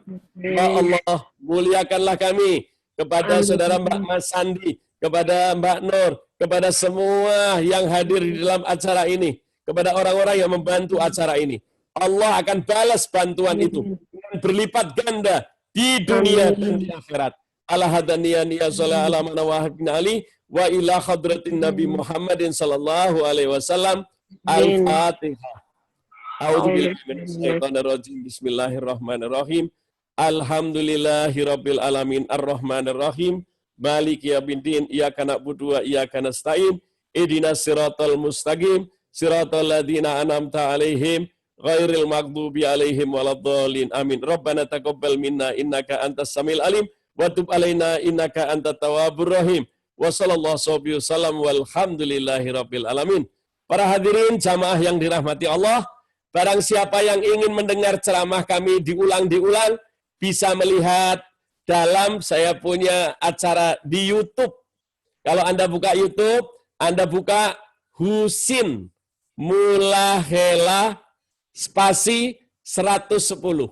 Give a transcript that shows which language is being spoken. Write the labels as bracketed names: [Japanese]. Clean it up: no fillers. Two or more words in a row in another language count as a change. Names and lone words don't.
[Indonesian] Ya Allah, muliakanlah kami kepada saudara Mbak Mas Sandi, kepada Mbak Nur, kepada semua yang hadir di dalam acara ini, kepada orang-orang yang membantu acara ini. Allah akan balas bantuan itu dengan berlipat ganda di dunia dan di akhirat. [Arabic] على هدانيان يا صلى الله على من واحدنا آلي وإلى حضرة النبي محمد صلى الله عليه وسلم. Al-Fatihah. أعوذ بالله من الشيطان الرجيم. بسم الله الرحمن الرحيم. الحمد لله رب العالمين الرحمن الرحيم. مالك يوم الدين، إياك نعبد وإياك نستعين، اهدنا الصراط المستقيم، صراط الذين أنعمت عليهم، غير المغضوب عليهم ولا الضالين. Amin. ربنا تقبل منا إنك أنت السميع العليم وتب علينا إنك أنت التواب الرحيم. وصلى الله وسلم والحمد لله رب العالمين. [Indonesian] Para hadirin jamaah yang dirahmati Allah, barang siapa yang ingin mendengar ceramah kami diulang-diulang bisa melihat dalam saya punya acara di YouTube. Kalau Anda buka YouTube, Anda buka Husin Mulahela spasi 110.